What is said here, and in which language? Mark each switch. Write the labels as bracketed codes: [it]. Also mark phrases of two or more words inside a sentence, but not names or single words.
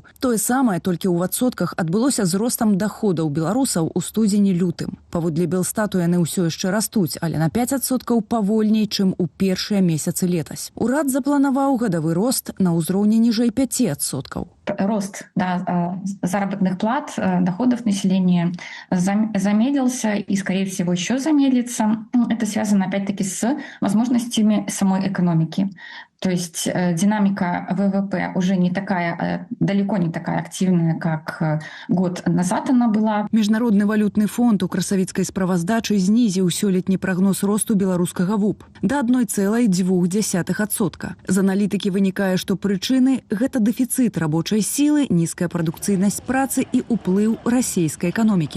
[be] Тое самае, толькі ў адсотках адбылося з ростам даходаў беларусаў у студзені-лютым. Паводле Белстату яны ўсё яшчэ растуць, але на 5% павольней, чым у першыя месяцы летась. Урад запланаваў гадавы рост на ўзроўні ніжэй 5%. [ru] рост заработных плат, доходов населения замедлился и, скорее всего, еще замедлится. Это связано, опять-таки, с возможностями самой экономики. То есть динамика ВВП уже не такая, далеко не такая активная, как год назад она была. [be] Міжнародны валютны фонд у красавіцкай справаздачы знізіў сёлетні прагноз росту беларускага ВУП да 1,2%. З аналітыкі вынікае, што прычыны – гэта дэфіцыт рабочай сілы, нізкая прадукцыйнасць працы і ўплыў расійскай эканомікі.